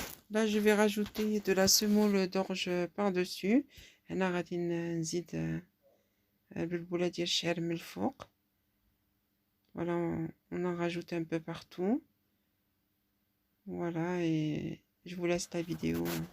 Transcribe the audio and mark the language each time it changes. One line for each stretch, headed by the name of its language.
French: Là, je vais rajouter de la semoule d'orge par-dessus.
Arabic: هنا غادي نزيد بالبولة ديال الشعير من الفوق.
French: Voilà, on en rajoute un peu partout. Voilà, et je vous laisse la vidéo.